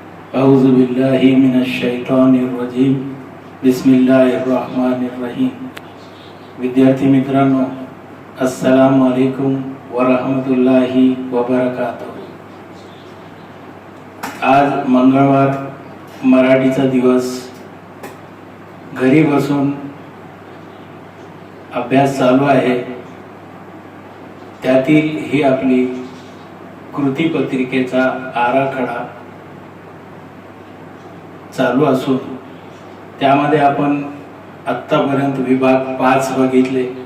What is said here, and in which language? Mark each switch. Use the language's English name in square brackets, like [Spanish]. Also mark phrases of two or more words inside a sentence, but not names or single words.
[Arabic] أعوذ بالله من الشيطان الرجيم بسم الله الرحمن الرحيم. [Marathi] विद्यार्थी मित्रांनो, [Arabic] السلام عليكم ورحمة الله وبركاته. [Marathi] आज मंगळवार, मराठीचा दिवस। घरी बसून अभ्यास चालू आहे। त्यातील ही आपली कृती पत्रिकेचा आराखडा चालू असून त्यामध्ये आपण आत्तापर्यंत विभाग 5 बघितले।